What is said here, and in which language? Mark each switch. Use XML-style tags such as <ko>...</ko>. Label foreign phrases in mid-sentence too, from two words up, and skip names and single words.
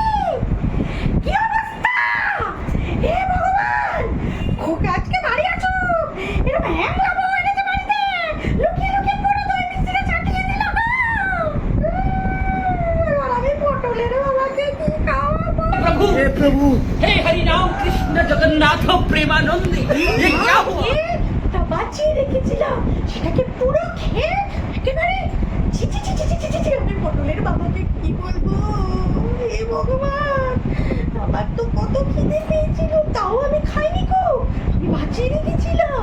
<bn>কি অবস্থা! হে ভগবান, খোকা আজকে বাড়ি আছো, এরকম হ্যাংলা বউ এনেছে বাড়িতে, লুকিয়ে লুকিয়ে পুরো দই মিষ্টিটা সাটিয়ে দিল। আর আমি পটলের বাবাকে কি খাওয়াবো?</bn> <hi>प्रभु हे प्रभु हे हरि राम कृष्ण जगन्नाथ प्रेमानंद ये क्या हुआ?</hi> <bn>তা বাঁচিয়ে রেখেছিলাম, সেটাকে পুরো খেয়ে একেবারে ছি ছি ছি ছি ছি ছি ছি। আমি পটলের বাবাকে কি বলবো? হে ভগবান, আমার তো কত খিদে পেয়েছিল, তাও আমি খাইনি গো, আমি বাঁচিয়ে রেখেছিলাম।</bn>